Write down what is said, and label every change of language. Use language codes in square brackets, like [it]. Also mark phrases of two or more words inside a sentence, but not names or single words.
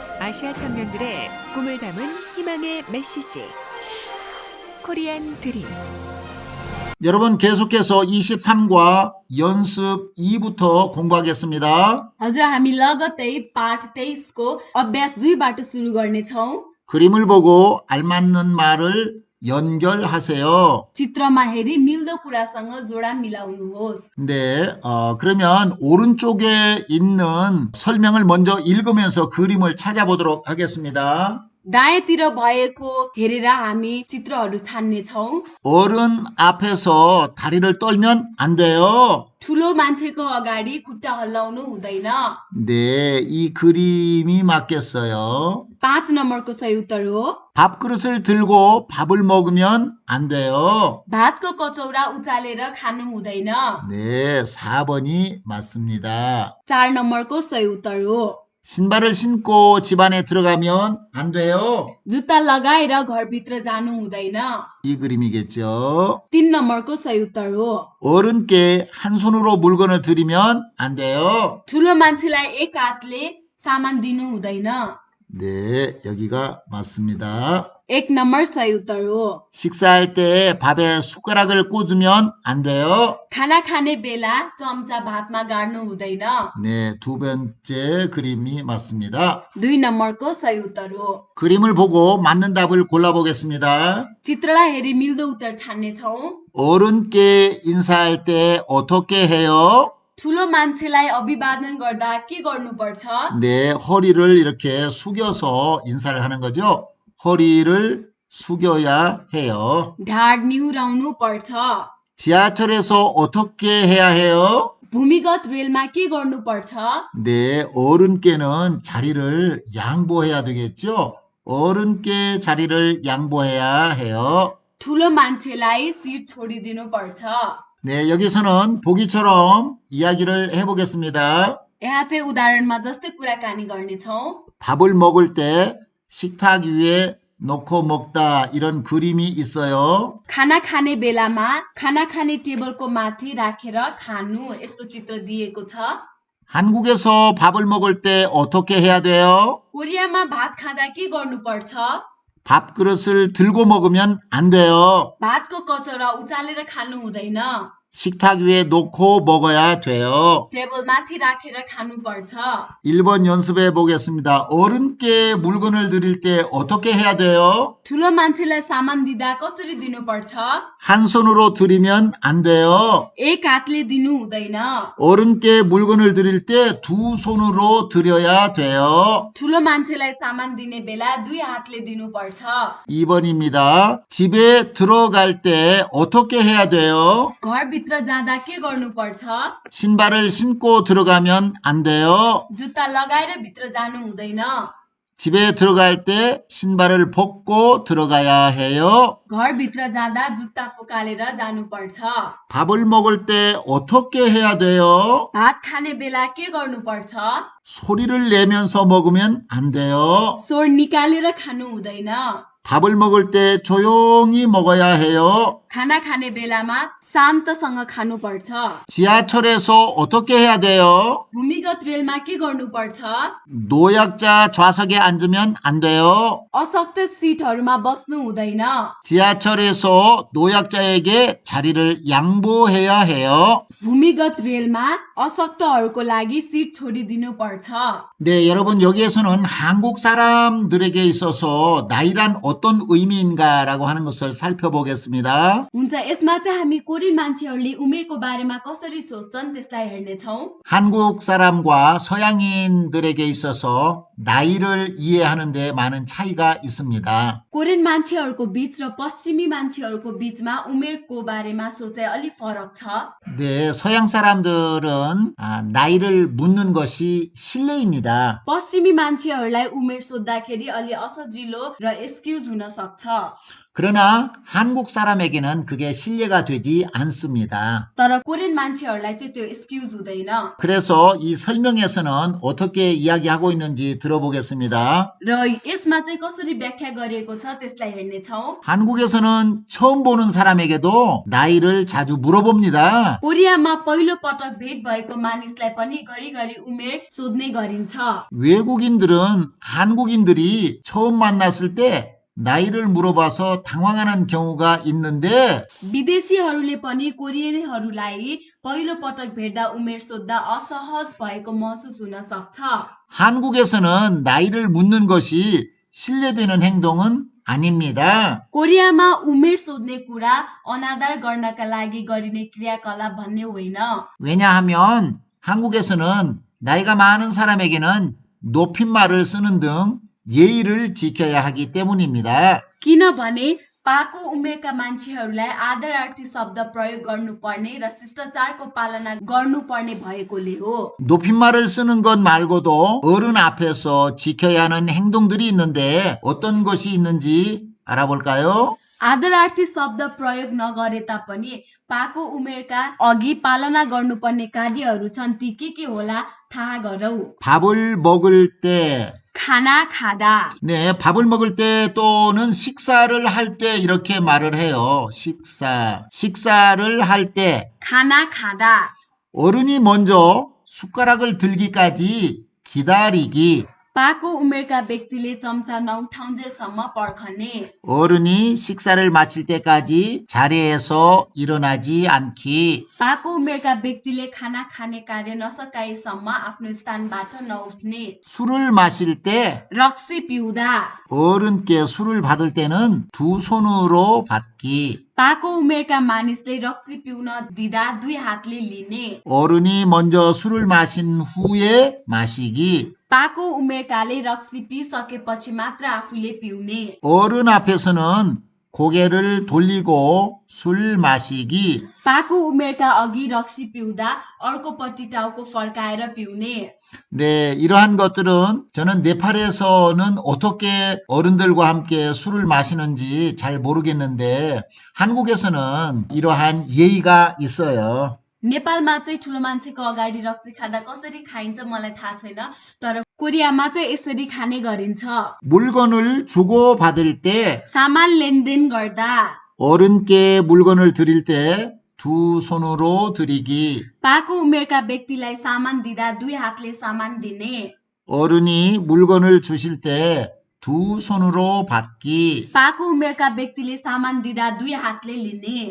[ko] 아시아 청년들의 꿈을 담은 희망의 메시지 코리안 드림. 여러분 계속해서 23과 연습 2부터 공부하겠습니다. [ne] हजुर हामी लगत्तै पाठ 23 को अभ्यास 2 बाट सुरु गर्नेछौं। [ko] 그림을 보고 알맞는 말을 연결하세요. [ne] चित्रमा हेरी मिल्दो कुरासँग जोडा मिलाउनुहोस्। [ko] 네, 그러면 오른쪽에 있는 설명을 먼저 읽으면서 그림을 찾아보도록 하겠습니다. [ne] दायाँतिर भएको हेरेर हामी चित्रहरू छान्नेछौं। [ko] 어른 앞에서 다리를 떨면 안 돼요. [ne] ठुलो मान्छेको अगाडि खुट्टा हल्लाउनु हुँदैन। [ko] 네, 이 그림이 맞겠어요. [ne] 5 नम्बरको सही उत्तर हो। [ko] 밥그릇을 들고 밥을 먹으면 안 돼요. [ne] भातको कचौरा उचालेर खानु हुँदैन। [ko] 네, 4번이 맞습니다. [ne] 4 नम्बरको सही उत्तर हो। [ko] 신발을 신고 집 안에 들어가면 안 돼요. [ne] जुत्ता लगाएर घरभित्र जानु हुँदैन। [ko] 이 그림이겠죠. [ne] 3 नम्बरको सही उत्तर हो। [ko] 어른께 한 손으로 물건을 들이면 안 돼요. [ne] ठुलो मान्छेलाई एक हातले सामान दिनु हुँदैन। [ko] 네, 여기가 맞습니다. [ne] 1 नम्बर सही उत्तर हो। [ko] 식사할 때 밥에 숟가락을 꽂으면 안 돼요. [ne] खाना खाने बेला चम्चा भातमा गाड्नु हुँदैन। [ko] 네, 두 번째 그림이 맞습니다. [ne] 2 नम्बरको सही उत्तर हो। [ko] 그림을 보고 맞는 답을 골라보겠습니다. [ne] चित्रलाई हेरी मिल्दो उत्तर छान्नेछौं। [ko] 어른께 인사할 때 어떻게 해요? [ne] ठुलो मान्छेलाई अभिवादन गर्दा के गर्नुपर्छ? [ko] 네, 허리를 이렇게 숙여서 인사를 하는 거죠. 허리를 숙여야 해요. [ne] ढाड निहुराउनु पर्छ। [ko] 지하철에서 어떻게 해야 해요? [ne] भूमिगत रेलमा के गर्नुपर्छ? [ko] 네, 어른께는 자리를 양보해야 되겠죠. 어른께 자리를 양보해야 해요. [ne] ठुलो मान्छेलाई सिट छोडिदिनु पर्छ। [ko] 네, 여기서는 보기처럼 이야기를 해보겠습니다. [ne] यहाँ चाहिँ उदाहरणमा जस्तै कुराकानी गर्नेछौं। [ko] 밥을 먹을 때 식탁 위에 놓고 먹다 이런 그림이 있어요. [ne] खाना खाने बेलामा खाना खाने टेबलको माथि राखेर खानु यस्तो चित्र दिएको छ। [ko] 한국에서 밥을 먹을 때 어떻게 해야 돼요? [ne] कोरियामा भात खाँदा के गर्नुपर्छ? [ko] 밥그릇을 들고 먹으면 안 돼요. [ne] भातको कचौरा उचालेर खानु हुँदैन। [ko] 식탁 위에 놓고 먹어야 돼요. [ne] टेबल माथि राखेर खानुपर्छ। [ko] 1번 연습해 보겠습니다. 어른께 물건을 드릴 때 어떻게 해야 돼요? [ne] ठुलो मान्छेलाई सामान दिँदा कसरी दिनुपर्छ? [ko] 한 손으로 드리면 안 돼요. [ne] एक हातले दिनु हुँदैन। [ko] 어른께 물건을 드릴 때 두 손으로 드려야 돼요. [ne] ठुलो मान्छेलाई सामान दिने बेला 2 हातले दिनुपर्छ। [ko] 2번입니다. 집에 들어갈 때 어떻게 해야 돼요? [ne] घरभित्र जाँदा के गर्नुपर्छ? [ko] 신발을 신고 들어가면 안 돼요. [ne] जुत्ता लगाएर भित्र जानु हुँदैन। [ko] 집에 들어갈 때 신발을 벗고 들어가야 해요. [ne] घरभित्र जाँदा जुत्ता फुकालेर जानुपर्छ। [ko] 밥을 먹을 때 어떻게 해야 돼요? [ne] भात खाने बेला के गर्नुपर्छ? [ko] 소리를 내면서 먹으면 안 돼요. [ne] स्वर निकालेर खानु हुँदैन। [ko] 밥을 먹을 때 조용히 먹어야 해요. [ne] खाना खाने बेलामा शान्तसँग खानुपर्छ। [ko] 지하철에서 어떻게 해야 돼요? [ne] भूमिगत रेलमा के गर्नुपर्छ? [ko] 노약자 좌석에 앉으면 안 돼요. [ne] अशक्त सिटहरूमा बस्नु हुँदैन। [ko] 지하철에서 노약자에게 자리를 양보해야 해요. [ne] भूमिगत रेलमा अशक्तहरूको लागि सिट छोडिदिनु पर्छ। [ko] 네, 여러분 여기에서는 한국 사람들에게 있어서 나이란 어떤 의미인가라고 하는 것을 살펴보겠습니다. [ne] हुन्छ यसमा चाहिँ हामी कोरियन मान्छेहरूले उमेरको बारेमा कसरी सोच्छन् त्यसलाई हेर्नेछौँ। [ko] 한국 사람과 서양인들에게 있어서 나이를 이해하는 데 많은 차이가 있습니다. [ne] कोरियन मान्छेहरूको बीच र पश्चिमी मान्छेहरूको बीचमा उमेरको बारेमा सोचाइ अलिक फरक छ। [ko] 네, 서양 사람들은 나이를 묻는 것이 실례입니다. [ne] पश्चिमी मान्छेहरूलाई उमेर सोद्धाखेरि अलि असजिलो र एक्सक्युज हुन सक्छ। [ko] 그러나 한국 사람에게는 그게 신뢰가 되지 않습니다. [ne] तर कोरियन मान्छेहरूलाई चाहिँ त्यो एक्सक्युज हुँदैन [ko] 그래서 이 설명에서는 어떻게 이야기하고 있는지 들어보겠습니다. [ne] र यसमा चाहिँ कसरी व्याख्या गरिएको छ त्यसलाई हेर्नेछौँ [ko] 한국에서는 처음 보는 사람에게도 나이를 자주 물어봅니다. [ne] कोरियामा पहिलो पटक भेट भएको मानिसलाई पनि घरिघरि उमेर सोध्ने गरिन्छ [ko] 외국인들은 한국인들이 처음 만났을 때 나이를 물어봐서 당황하는 경우가 있는데 [ne] विदेशीहरूले पनि कोरियनहरूलाई पहिलो पटक भेट्दा उमेर सोध्दा असहज भएको महसुस हुन सक्छ [ko] 한국에서는 나이를 묻는 것이 신뢰되는 행동은 아닙니다. [ne] कोरियामा उमेर सोध्ने कुरा अनादर गर्नका लागि गरिने क्रियाकलाप भन्ने होइन [ko] 왜냐하면 한국에서는 나이가 많은 사람에게는 높임말을 쓰는 등 예의를 지켜야 하기 때문입니다. [ne] किनभने पाको उमेरका मान्छेहरूलाई आदरार्थी शब्द प्रयोग गर्नुपर्ने र शिष्टाचारको पालना गर्नुपर्ने भएकोले हो [ko] 높임말을 쓰는 것 말고도 어른 앞에서 지켜야 하는 행동들이 있는데 어떤 것이 있는지 알아볼까요? [ne] आदरार्थी शब्द प्रयोग नगरे तापनि पाको उमेरका अघि पालना गर्नुपर्ने कार्यहरू छन् ती के होला थाहा गरौ [ko] 밥을 먹을 때 [ne] खाना खादा [ko] 네, 밥을 먹을 때 또는 식사를 할 때 이렇게 말을 해요. 식사를 할 때 [ne] खाना खादा [ko] 어른이 먼저 숟가락을 들기까지 기다리기. [ne] पाको उमेरका व्यक्तिले चम्चा नउठाउन्जेलसम्म पर्खने [ko] 어른이 식사를 마칠 때까지 자리에서 일어나지 않기. [ne] पाको उमेरका व्यक्तिले खाना खाने कार्य नसकाएसम्म आफ्नो स्थानबाट नउठ्ने [ko] 술을 마실 때 [ne] रक्सी पिउँदा [ko] 어른께 술을 받을 때는 두 손으로 받기. [ne] पाको उमेरका मानिसले रक्सी पिउन दिँदा दुई हातले लिने [ko] 어른이 먼저 술을 마신 후에 마시기. [ne] पाको उमेरकाले रक्सी पिइसकेपछि मात्र आफूले पिउने [ko] 어른 앞에서는 고개를 돌리고 술 마시기. [ne] पाको उमेरका अघि रक्सी पिउँदा अर्कोपट्टि टाउको फर्काएर पिउने [ko] 네, 이러한 것들은 저는 네팔에서는 어떻게 어른들과 함께 술을 마시는지 잘 모르겠는데 한국에서는 이러한 예의가 있어요. [ne] नेपालमा चाहिँ ठुलो मान्छेको अगाडि रक्सी खाँदा कसरी खाइन्छ मलाई थाहा छैन तर कोरियामा चाहिँ यसरी खाने गरिन्छ [ko] 물건을 주고받을 때 [ne] सामान लेनदेन गर्दा [ko] 어른께 물건을 드릴 때 두 손으로 드리기. [ne] पाको उमेरका व्यक्तिलाई सामान दिँदा दुई हातले सामान दिने [ko] 어른이 물건을 주실 때 두 손으로 받기. [ne] पाको उमेरका व्यक्तिले सामान दिँदा दुई हातले लिने